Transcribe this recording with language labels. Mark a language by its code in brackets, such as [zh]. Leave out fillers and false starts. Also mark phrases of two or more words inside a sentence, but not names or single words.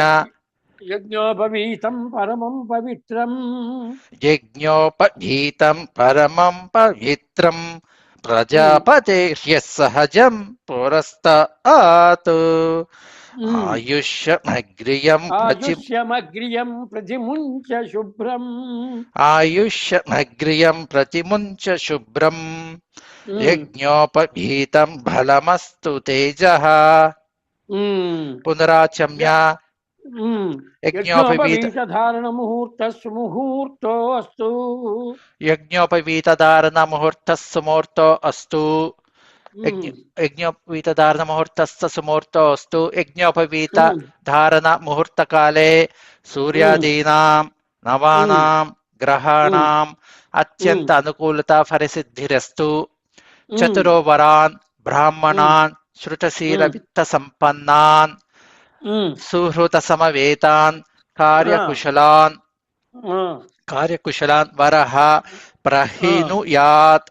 [sa] యజ్ఞోపవీతం పరమం పవిత్రం. यज्ञोपवीतं परमं पवित्रं प्रजापतेर्यः सहजं पुरस्तात् आयुष्यमग्रियं ఆయుష్యమగ్రియం ప్రతిముంచ శుభ్రం. आयुष्यमग्रियं प्रतिमुञ्च शुभ्रं यज्ञोपवीतं फलमस्तु तेजः पुनराचम्य यज्ञोपवीत ధారణ ముహూర్త సుముహూర్తో అస్తు. यज्ञोपवीतधारण मुहूर्तः सुमुहूर्तो अस्तु यज्ञोपवीतधारणमुहूर्तस्य सुमुहूर्तोऽस्तु यज्ञोपवीतधारणमुहूर्तकाले सूर्यादीनां नवानां ग्रहाणाम् अत्यन्त अनुकूलता फलसिद्धिरस्तु चतुरो वरान् ब्राह्मणान् श्रुतशीलवित्तसम्पन्नान् सुहृतसमवेतान् कार्यकुशलान् वरः प्रहिनुयात्